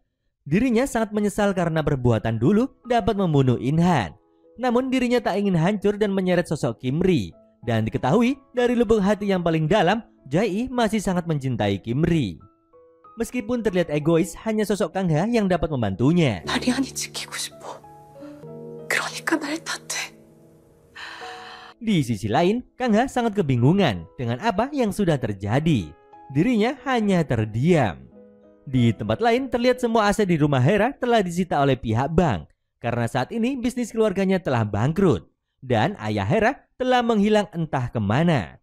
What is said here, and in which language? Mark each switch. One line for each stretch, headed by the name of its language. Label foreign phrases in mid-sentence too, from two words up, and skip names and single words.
Indonesian: Dirinya sangat menyesal karena perbuatan dulu dapat membunuh Inhan. Namun dirinya tak ingin hancur dan menyeret sosok Kimri. Dan diketahui dari lubuk hati yang paling dalam, Jae masih sangat mencintai Kimri. Meskipun terlihat egois, hanya sosok Kang Ha yang dapat membantunya.
Korean: 마리안이 지키고 싶어. 그러니까 날 탓해.
Indonesian: Di sisi lain, Kang Ha sangat kebingungan dengan apa yang sudah terjadi. Dirinya hanya terdiam. Di tempat lain terlihat semua aset di rumah Hera telah disita oleh pihak bank. Karena saat ini bisnis keluarganya telah bangkrut. Dan ayah Hera telah menghilang entah kemana.